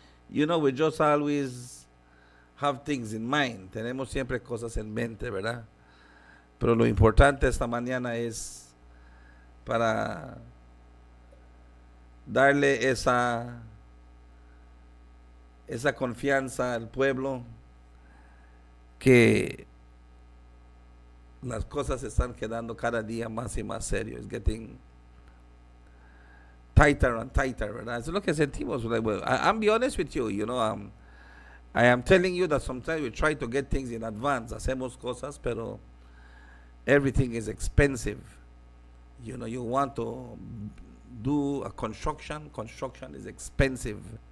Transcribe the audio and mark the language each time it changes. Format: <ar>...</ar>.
<en>You know, we just always have things in mind.</en> <es>Tenemos siempre cosas en mente, ¿verdad? Pero lo importante esta mañana es para darle esa confianza al pueblo que las cosas se están quedando cada día más y más serios.</es> <en>It's getting tighter and tighter,</en> <es>¿verdad? Eso es lo que sentimos.</es> <en>I'm be honest with you, I am telling you that sometimes we try to get things in advance.</en> <es>Hacemos cosas, pero</es> <en>everything is expensive. You want to do a construction is expensive.</en>